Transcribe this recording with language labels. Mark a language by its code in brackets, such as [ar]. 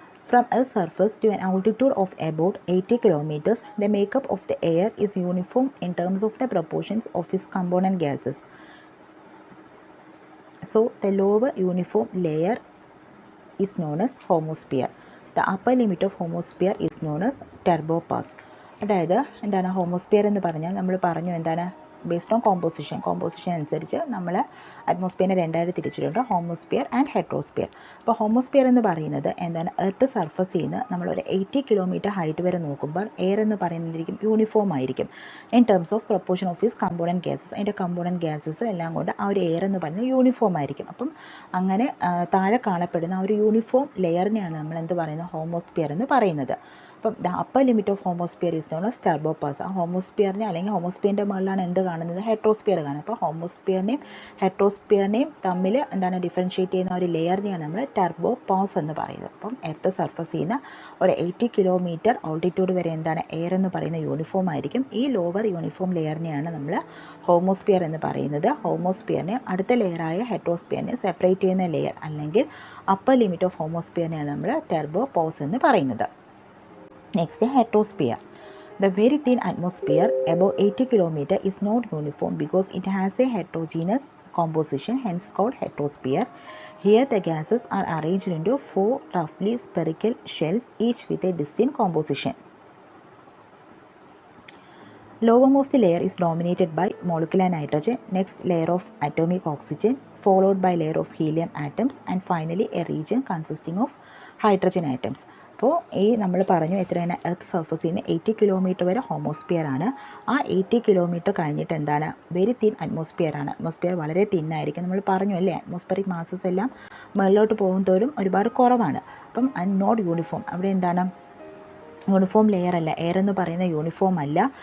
[en] From Earth's surface to an altitude of about 80 kilometers, the makeup of the air is uniform in terms of the proportions of its component gases. So, the lower uniform layer is known as homosphere. The upper limit of homosphere is known as turbopass. [ml] അതായത് homosphere എന്ന് പറഞ്ഞാൽ നമ്മൾ പറഞ്ഞു [en] based on composition [ml] അനുസരിച്ച് നമ്മൾ അറ്റ്മോസ്ഫിയറിനെ 2ആയിട്ട് തിരിച്ചിട്ടുണ്ട്. Homosphere and heterosphere. അപ്പോൾ homosphere എന്ന് പറയുന്നത് എർത്ത് സർഫസിൽ നിന്ന് നമ്മളൊരു 80 കിലോമീറ്റർ ഹൈറ്റ് വരെ നോക്കുമ്പോൾ എയർ എന്ന് പറയുന്നതായിരിക്കും യൂണിഫോം ആയിരിക്കും [en] In terms of proportion of his component gases. [ml] അതിൻ്റെ കമ്പോണൻറ്റ് ഗ്യാസസ് എല്ലാം കൊണ്ട് ആ ഒരു എയർ എന്ന് പറയുന്നത് യൂണിഫോം ആയിരിക്കും. അപ്പം അങ്ങനെ താഴെ കാണപ്പെടുന്ന ആ ഒരു യൂണിഫോം ലെയറിനെയാണ് നമ്മൾ എന്ത് പറയുന്നത്? ഹോമോസ്ഫിയർ എന്ന് പറയുന്നത്. അപ്പം [en] The upper limit of homosphere is known as turbopause. [ml] ആ ഹോമോസ്ഫിയറിനെ അല്ലെങ്കിൽ ഹോമോസ്ഫിയറിൻ്റെ മുകളിലാണ് എന്ത് കാണുന്നത്? ഹെട്രോസ്ഫിയർ കാണുന്നത്. അപ്പോൾ ഹോമോസ്ഫിയറിനെയും ഹെട്രോസ്ഫിയറിനെയും തമ്മിൽ ഡിഫറൻഷ്യേറ്റ് ചെയ്യുന്ന ഒരു ലെയറിനെയാണ് നമ്മൾ ടർബോപാസ് എന്ന് പറയുന്നത്. അപ്പം എർത്ത് സർഫസിൽ നിന്ന് ഒരു 80 കിലോമീറ്റർ ഓൾട്ടിറ്റ്യൂഡ് വരെ എയർ എന്ന് പറയുന്ന യൂണിഫോം ആയിരിക്കും. ഈ ലോവർ യൂണിഫോം ലെയറിനെയാണ് നമ്മൾ ഹോമോസ്ഫിയർ എന്ന് പറയുന്നത്. ഹോമോസ്ഫിയറിനെ അടുത്ത ലെയറായ ഹെട്രോസ്ഫിയറിനെ സെപ്പറേറ്റ് ചെയ്യുന്ന ലെയർ അല്ലെങ്കിൽ അപ്പർ ലിമിറ്റ് ഓഫ് ഹോമോസ്ഫിയറിനെയാണ് നമ്മൾ ടർബോപാസ് എന്ന് പറയുന്നത്. [en] Next, heterosphere. The very thin atmosphere above 80 km is not uniform because it has a heterogeneous composition, hence called heterosphere. Here the gases are arranged into 4 roughly spherical shells, each with a distinct composition. Lowermost layer is dominated by molecular nitrogen, next layer of atomic oxygen, followed by layer of helium atoms, and finally a region consisting of hydrogen atoms. [ml] അപ്പോൾ നമ്മൾ പറഞ്ഞു എത്രയാണ്? Earth സർഫസിൽ നിന്ന് 80 kilometre വരെ homosphere ആണ്. ആ 80 kilometre കഴിഞ്ഞിട്ട് [en] very thin atmosphere [ml] ആണ്. അറ്റ്മോസ്ഫിയർ വളരെ തിന്നായിരിക്കും. നമ്മൾ പറഞ്ഞു അല്ലേ, അറ്റ്മോസ്ഫിയറിക് മാസസ് എല്ലാം മുകളിലോട്ട് പോകുന്നതോറും ഒരുപാട് കുറവാണ്. അപ്പം [en] Not uniform. [ml] അവിടെ യൂണിഫോം ലെയർ അല്ല, എയർ എന്ന് പറയുന്ന യൂണിഫോം അല്ല.